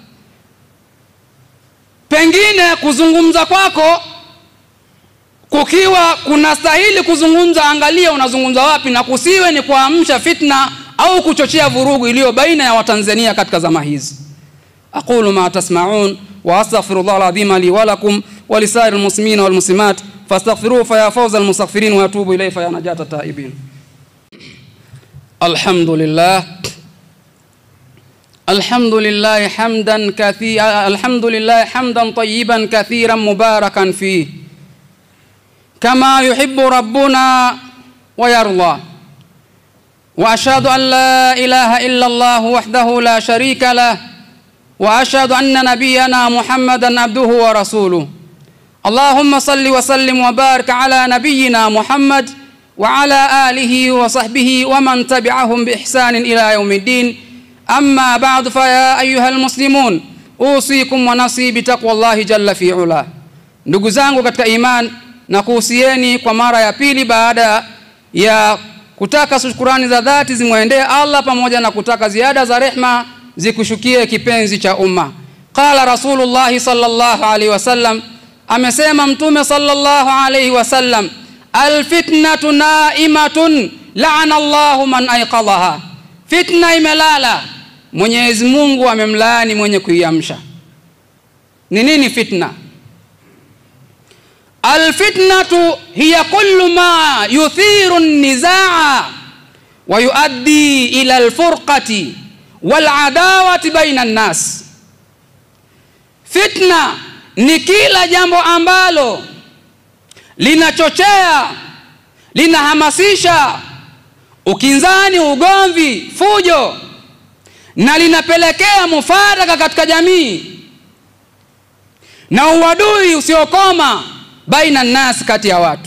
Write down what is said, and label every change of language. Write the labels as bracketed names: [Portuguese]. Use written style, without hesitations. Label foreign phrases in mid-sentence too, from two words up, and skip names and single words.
[Swahili] Pengine kuzungumza kwako kukiwa kunastahili kuzungumza, angalia unazungumza wapi, na kusiwe ni kuamsha fitna au kuchochea vurugu iliyo baina ya Watanzania katika zama hizi. [Arabic] أقول ما تسمعون وأستغفر الله العظيم لي ولكم ولسائر المسلمين والمسلمات فاستغفروه فيا فوز المستغفرين وأتوب إليه فيا نجاة التائبين. الحمد لله الحمد لله حمدا كثيرا الحمد لله حمدا طيبا كثيرا مباركا فيه كما يحب ربنا ويرضى. وأشهد أن لا إله إلا الله وحده لا شريك له وأشهد أن نبينا محمدا عبده ورسوله. اللهم صل وسلم وبارك على نبينا محمد وعلى آله وصحبه ومن تبعهم بإحسان إلى يوم الدين. أما بعد فيا أيها المسلمون أوصيكم ونفسي بتقوى الله جل في علا. [Swahili] Ndugu zangu katika iman, na kuhusieni kwa mara ya pili baada ya kutaka shukrani za dhati zimwendee Allah pamoja na kutaka ziada za rehma zikushukie kipenzi cha umma. [Arabic] قال رسول الله صلى الله عليه وسلم, [Swahili] amesema Mtume [Arabic] صلى الله عليه وسلم, الفتنة نائمة لعن الله من أيقظها, [Swahili] fitna imelala, Mwenyezi Mungu amemlaani mwenye kuiamsha. Ni nini fitna? [Arabic] الفتنة هي كل ما يثير النزاع ويؤدي إلى الفرقة والعداوة بين الناس. [Swahili] Fitna ni kila jambo ambalo linachochea, linahamasisha ukinzani, ugomvi, fujo, na linapelekea mufaraka katika jamii na uadui usiokoma [Arabic] بين الناس, [Swahili] kati ya watu.